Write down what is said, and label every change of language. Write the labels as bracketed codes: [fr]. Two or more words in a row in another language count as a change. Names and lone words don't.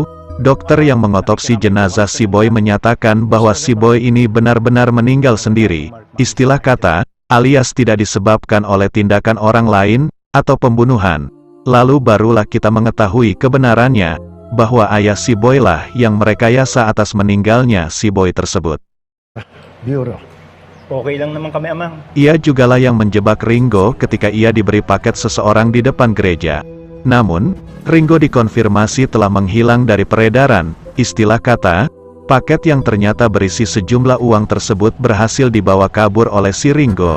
[id] Dokter yang mengotopsi jenazah si Boy menyatakan bahwa si Boy ini benar-benar meninggal sendiri. Istilah kata, alias tidak disebabkan oleh tindakan orang lain, atau pembunuhan. Lalu barulah kita mengetahui kebenarannya, bahwa ayah si Boy lah yang merekayasa atas meninggalnya si Boy tersebut. [tl] Biro. Okay lang naman kami, Amang. [id] Ia jugalah yang menjebak Ringo ketika ia diberi paket seseorang di depan gereja. Namun, Ringo dikonfirmasi telah menghilang dari peredaran. Istilah kata, paket yang ternyata berisi sejumlah uang tersebut berhasil dibawa kabur oleh si Ringo.